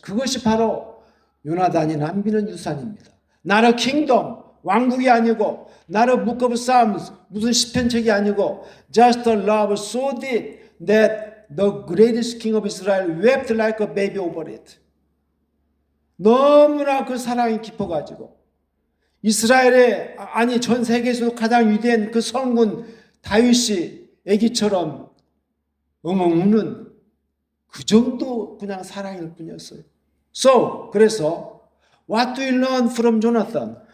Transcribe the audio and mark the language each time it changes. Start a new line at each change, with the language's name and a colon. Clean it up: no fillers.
Korean: 그것이 바로 요나단이 남기는 유산입니다.
English: Not a kingdom,
Korean: 왕국이 아니고
English: Not a book of Psalms,
Korean: 무슨 시편책이 아니고
English: Just a love so deep that the greatest king of Israel wept like a baby over it.
Korean: 너무나 그 사랑이 깊어가지고 이스라엘의 아니 전 세계에서 가장 위대한 그 성군 다윗이 애기처럼 엉엉 우는 그 정도 그냥 사랑일 뿐이었어요.
English: So,
Korean: 그래서
English: what do we learn from Jonathan?